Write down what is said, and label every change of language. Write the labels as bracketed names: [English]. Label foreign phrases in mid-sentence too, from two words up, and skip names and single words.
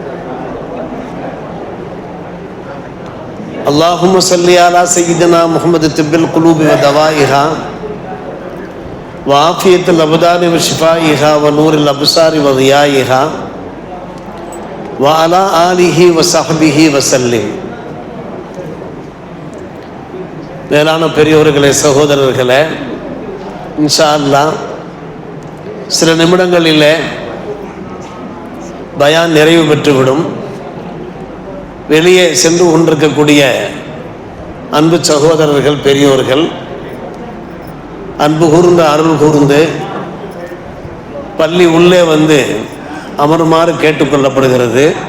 [Arabic] اللهم صل على سيدنا محمد طب القلوب ودوائها وعافية الأبدان وشفائها ونور الأبصار وضيائها وعلى آله وصحبه وسلم. [Tamil] மேலான பெரியோர்களே, சகோதரர்களே, [Arabic] إن شاء الله [Tamil] சில நிமிடங்களிலே பயான் நிறைவு பெற்றுவிடும். வெளியே சென்று கொண்டிருக்கக்கூடிய அன்பு சகோதரர்கள், பெரியோர்கள் அன்பு கூர்ந்து அருள் கூர்ந்து பள்ளி உள்ளே வந்து அமருமாறு கேட்டுக்கொள்ளப்படுகிறது.